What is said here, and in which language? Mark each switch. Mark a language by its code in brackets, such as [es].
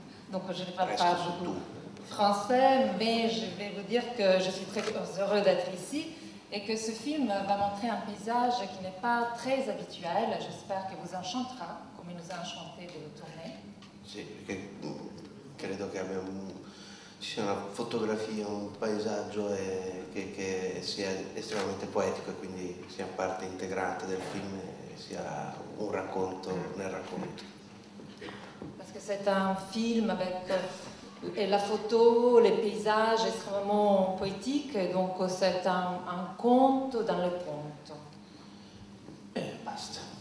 [fr] Donc je ne parle pas beaucoup français, mais je vais vous dire que je suis très heureux d'être ici et que ce film va montrer un paysage qui n'est pas très habituel. J'espère qu'il vous enchantera, comme il nous a enchanté de le tourner. [it] Sì, perché credo che ci sia una fotografia, un paesaggio che sia estremamente poetico e quindi sia parte integrante del film e sia un racconto nel racconto. [fr] Parce que c'est un film avec la photo, les paysages extrêmement poétiques, donc c'est un conte dans le conte. [it] Basta.